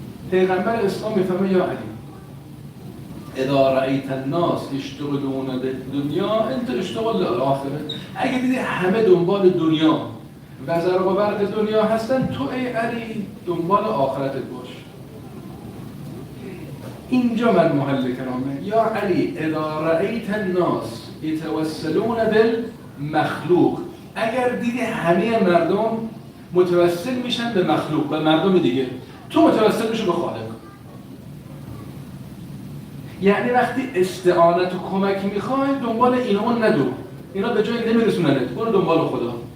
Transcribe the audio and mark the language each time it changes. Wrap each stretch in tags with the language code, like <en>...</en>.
<fa>پیغمبر اسلام میفهمه</fa> <ar>یا علی اذا رأیت الناس یشتغلون بالدنیا انت اشتغل للآخره.</ar> <fa>اگه دیدی همه دنبال دنیا و زرق و برق دنیا هستن، تو ای علی دنبال آخرتت باش. اینجا من محل کلامه.</fa> <ar>یا علی اذا رأیت الناس یتوسلون بالمخلوق.</ar> <fa>اگر دیدی همه مردم متوسل میشن به مخلوق، به مردم دیگه، تو متوسل میشو به خالق. یعنی وقتی استعانت و کمک میخوای دنبال اینا ندو، اینا به جای نمیرسوننت، برو دنبال خدا.</fa>